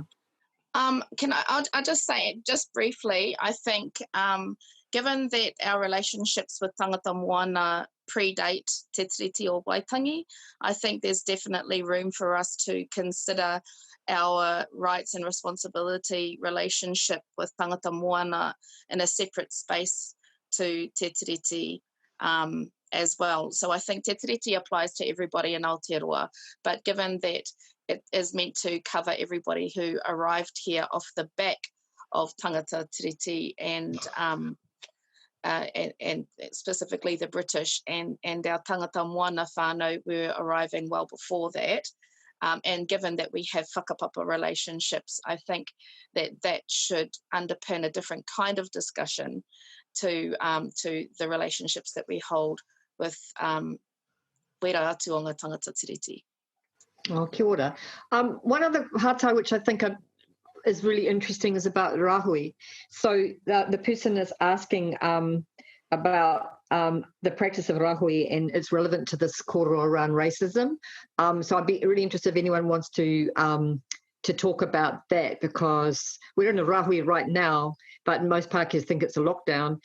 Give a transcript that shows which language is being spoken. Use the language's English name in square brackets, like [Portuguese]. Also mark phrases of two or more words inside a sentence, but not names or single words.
[English] I'll just say it just briefly. I think given that our relationships with [Māori] tangata moana [English] predate Te Tiriti or Waitangi, I think there's definitely room for us to consider our rights and responsibility relationship with [Māori] tangata moana [English] in a separate space to Te Tiriti as well. So I think Te Tiriti applies to everybody in Aotearoa, but given that it is meant to cover everybody who arrived here off the back of [Māori] tangata tiriti [English] and specifically the British and our [Māori] tangata moana whānau [English] were arriving well before that. And given that we have whakapapa relationships, I think that should underpin a different kind of discussion to the relationships that we hold with [Māori] wera atuonga tangata tiriti. Oh, kia ora. [English] One other hātai which I think is really interesting is about rahui. So the person is asking about the practice of rahui, and it's relevant to this kōrero around racism. So I'd be really interested if anyone wants to talk about that, because we're in a rahui right now, but most Pākehās think it's a lockdown.